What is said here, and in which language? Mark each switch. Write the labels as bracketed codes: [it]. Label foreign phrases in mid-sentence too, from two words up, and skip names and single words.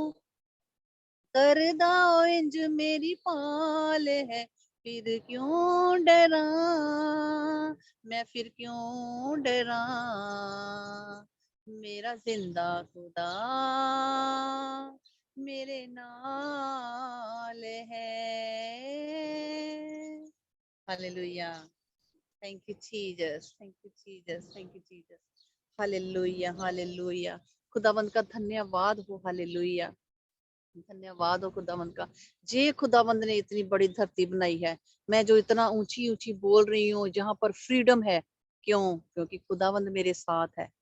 [pa] ਕਰਦਾ ਓ ਇੰਜ ਮੇਰੀ ਪਾਲ ਹੈ, ਫਿਰ ਕਿਉਂ ਡਰਾ, ਮੈਂ ਫਿਰ ਕਿਉਂ ਡਰਾ। ਮੇਰਾ ਜ਼ਿੰਦਾ ਖ਼ੁਦਾ ਮੇਰੇ ਨਾਲ ਹੈ। [hi] हालेलुया। [en] Thank you Jesus, thank you Jesus, thank you Jesus. [hi] हालेलुया, हालेलुया। खुदावंद का धन्यवाद हो। हालेलुया, धन्यवाद हो खुदावंद का। जे खुदावंद ने इतनी बड़ी धरती बनाई है, मैं जो इतना ऊंची ऊंची बोल रही हूँ, जहां पर फ्रीडम है, क्यों? क्योंकि खुदावंद मेरे साथ है।